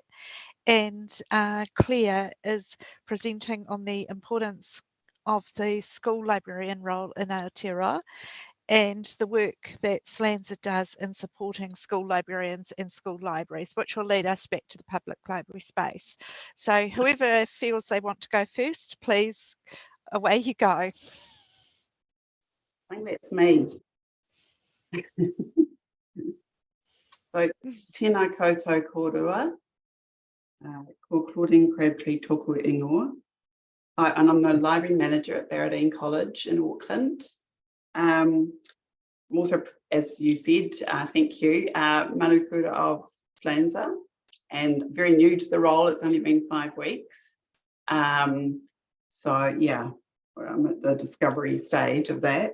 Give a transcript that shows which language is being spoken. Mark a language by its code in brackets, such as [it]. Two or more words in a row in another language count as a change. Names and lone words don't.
[en] And Claire is presenting on the importance of the school librarian role in Aotearoa and the work that SLANZA does in supporting school librarians and school libraries, which will lead us back to the public library space. So whoever feels they want to go first, please, away you go. I think that's me. So, [mi] tēnā koutou kōrua, called Claudine Crabtree tōku ingoa. [en] And I'm the library manager at Barradine College in Auckland. I'm also, as you said, thank you, manukura of SLANZA, and very new to the role. It's only been 5 weeks. So yeah, I'm at the discovery stage of that.